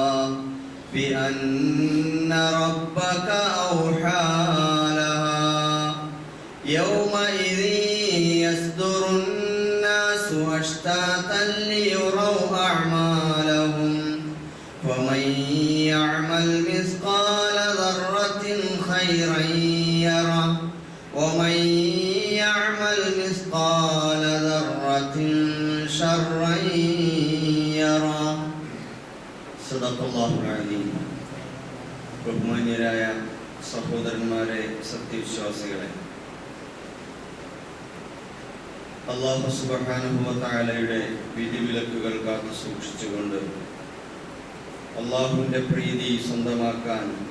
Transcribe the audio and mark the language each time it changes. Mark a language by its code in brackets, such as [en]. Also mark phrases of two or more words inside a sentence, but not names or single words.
[ar] بأن ربك أوحى لها يومئذ يصدر الناس أشتاتا ليروا أعمالهم ومن يعمل مثقال ذرة خيرا يره ومن يعمل مثقال ذرة شرا يره. صدق الله العظيم. [ml] ബഹുമാന്യരായ സഹോദരന്മാരെ, സത്യവിശ്വാസികളെ, [ar] الله سبحانه و [ml] തആലയുടെ വിധിവിലക്കുകൾ കാത്തു സൂക്ഷിച്ചുകൊണ്ട് അല്ലാഹുവിന്റെ പ്രീതി സ്വന്തമാക്കാൻ